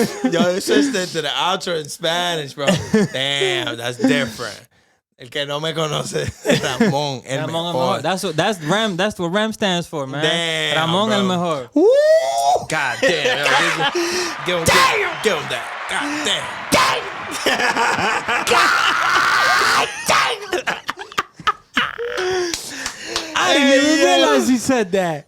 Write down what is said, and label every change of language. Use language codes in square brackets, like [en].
[en] Yo, it's just to the outro in Spanish, bro. Damn, that's different. [es] El que no me conoce, Ramón el mejor. [en] That's what Ram stands for, man. Damn, Ramón bro. [es] el mejor. [en] God damn. Yo, give him that. God damn. I didn't even realize he said that.